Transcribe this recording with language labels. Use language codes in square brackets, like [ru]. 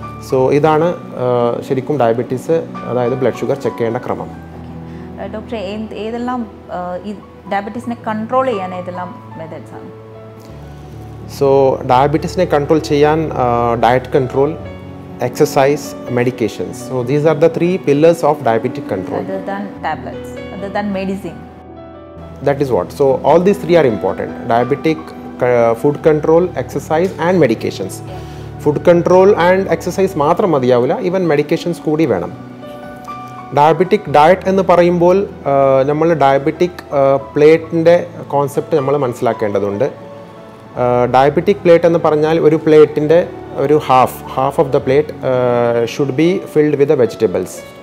[ml] So ഇതാണ് ശരിക്കും diabetes, അതായത് ബ്ലഡ് ഷുഗർ ചെക്ക് ചെയ്യേണ്ട ക്രമം. ഡോക്ടർ ഏതെല്ലാം ഈ ഡയബറ്റീസിനെ കൺട്രോൾ ചെയ്യാൻ ഏതെല്ലാം മെത്തേഡ്സ് ആണ്? സോ ഡയബറ്റീസിനെ കൺട്രോൾ ചെയ്യാൻ diet control, exercise, medications. [en] So these are the three pillars of diabetic control. Other than tablets, other than medicine. That is what. So all these three are important. Diabetic food control, exercise and medications. Food control and exercise [ml] മാത്രം മതിയാവില്ല, [en] even medications [ml] കൂടി വേണം. Diabetic diet എന്ന് പറയുമ്പോൾ നമ്മൾ diabetic പ്ലേറ്റിൻ്റെ concept നമ്മൾ മനസ്സിലാക്കേണ്ടതുണ്ട്. [en] diabetic plate [ml] എന്ന് പറഞ്ഞാൽ ഒരു പ്ലേറ്റിൻ്റെ ഒരു [en] Half of the plate should be filled with vegetables.